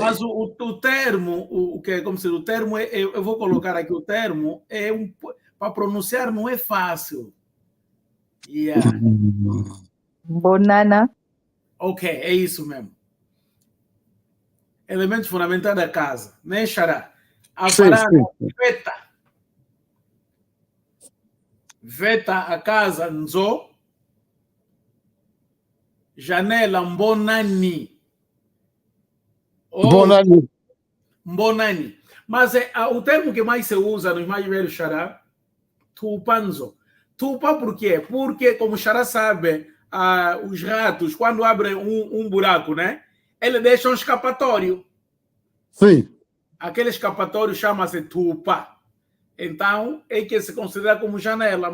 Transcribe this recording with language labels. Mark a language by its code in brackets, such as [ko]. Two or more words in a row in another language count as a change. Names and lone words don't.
[pt] Mas o termo, o que é como se o termo eu vou colocar aqui o termo para pronunciar não é fácil. Yeah. [kg] Bonana. [pt] Ok, é isso mesmo. Elementos fundamentais da casa, né, Xará? A varanda, veta. Veta a casa, [kg] nzo. [pt] Janela, mbonani. [kg] Mbonani. Mbonani. [pt] Mas o termo que mais se usa nos mais velhos, Xará, tupanzo. Tupa por quê? Porque, como o Xará sabe, os ratos, quando abrem um buraco, né? Ele deixa um escapatório. Sim. Aquele escapatório chama-se tupa. Então, é que se considera como janela.